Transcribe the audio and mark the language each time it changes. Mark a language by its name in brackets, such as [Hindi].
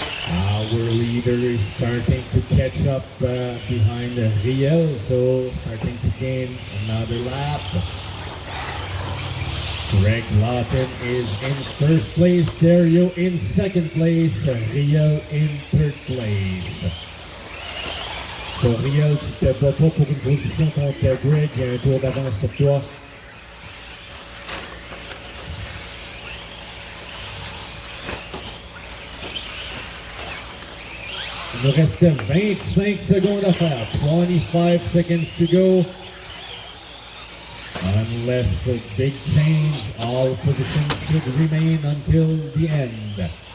[English] Our leader is starting to catch up behind Riel, so starting to gain another lap. Greg Lawton is in first place, Dario in second place, Riel in third place. [French] So Riel, tu te bats pas pour une position contre Greg, il y a un tour d'avance sur toi. Il nous reste 25 secondes à faire. [English] 25 seconds to go. Unless a big change, all positions should remain until the end.